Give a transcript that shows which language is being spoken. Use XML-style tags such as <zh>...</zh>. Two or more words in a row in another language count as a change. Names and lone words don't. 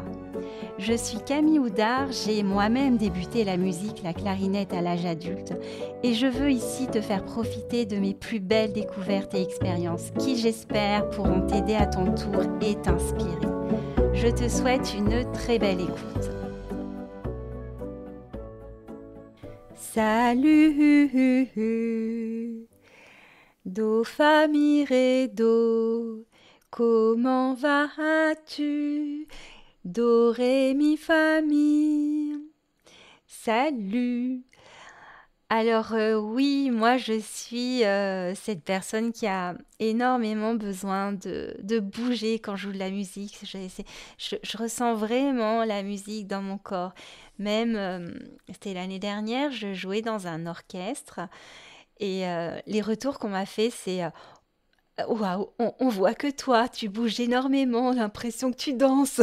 <fr>Je suis Camille Houdard, j'ai moi-même débuté la musique, la clarinette à l'âge adulte et je veux ici te faire profiter de mes plus belles découvertes et expériences qui, j'espère, pourront t'aider à ton tour et t'inspirer. Je te souhaite une très belle écoute. Salut, do, fa, mi, ré, do, comment vas-tu? Do, ré, mi, fa, mi. Salut. Alors oui, moi je suis cette personne qui a énormément besoin de bouger quand je joue de la musique. Je ressens vraiment la musique dans mon corps. Même, c'était l'année dernière, je jouais dans un orchestre et les retours qu'on m'a fait, c'est waouh, on voit que toi, tu bouges énormément, l'impression que tu danses.</fr>